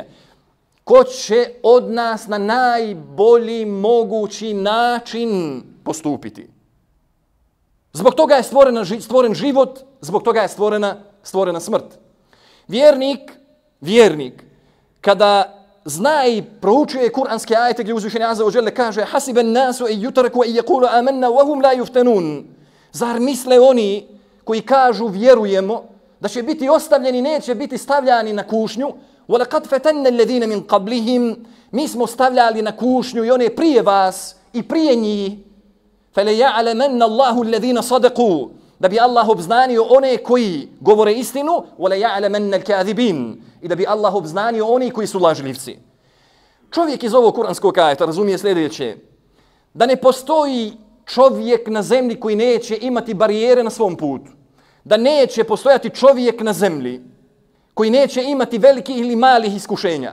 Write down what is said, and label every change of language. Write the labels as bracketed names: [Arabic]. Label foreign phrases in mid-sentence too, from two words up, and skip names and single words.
[Bosnian] Ko će od nas na najbolji mogući način postupiti. Zbog toga je stvoren život, zbog toga je stvorena smrt. Vjernik, kada zna i proučuje kuranske ajete gdje uzvišeni [Arabic] عز وجل [Bosnian] kaže [Arabic] أحسب الناس أن يتركوا أن يقولوا آمنا وهم لا يفتنون. [Bosnian] Zar misle oni koji kažu vjerujemo da će biti ostavljeni, neće biti stavljani na kušnju? [Arabic] وَلَقَدْ فَتَنَّ الَّذِينَ مِنْ قَبْلِهِمْ [Bosnian] Mi smo stavljali na kušnju i one prije vas i prije njih. [Arabic] فَلَيَعْلَمَنَّ اللَّهُ الَّذِينَ صَدَقُوا [Bosnian] Da bi Allah obznanio one koji govore istinu, [Arabic] وَلَيَعْلَمَنَّ الْكَاذِبِينَ [Bosnian] I da bi Allah obznanio oni koji su lažljivci. Čovjek iz ovog kuranskog ajeta razumije sljedeće. Da ne postoji čovjek na zemlji koji neće imati barijere na svom putu. Da neće postojati čovjek na zemlji koji neće imati velikih ili malih iskušenja.